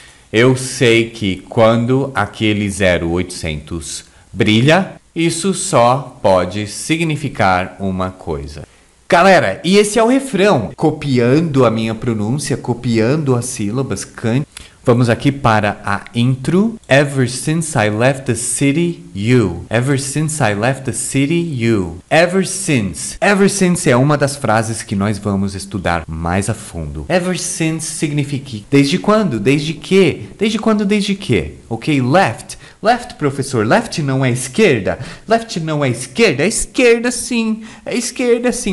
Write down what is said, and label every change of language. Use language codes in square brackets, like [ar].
[pt] Eu sei que quando aquele 0800 brilha, isso só pode significar uma coisa. Galera, e esse é o refrão. Copiando a minha pronúncia, copiando as sílabas, vamos aqui para a intro. [en] Ever since I left the city, you. Ever since I left the city, you. Ever since. [pt] Ever since é uma das frases que nós vamos estudar mais a fundo. Ever since significa desde quando? Desde que? Desde quando? Desde que? Ok? Left. Left, professor. Left não é esquerda. Left não é esquerda. É esquerda sim. É esquerda sim.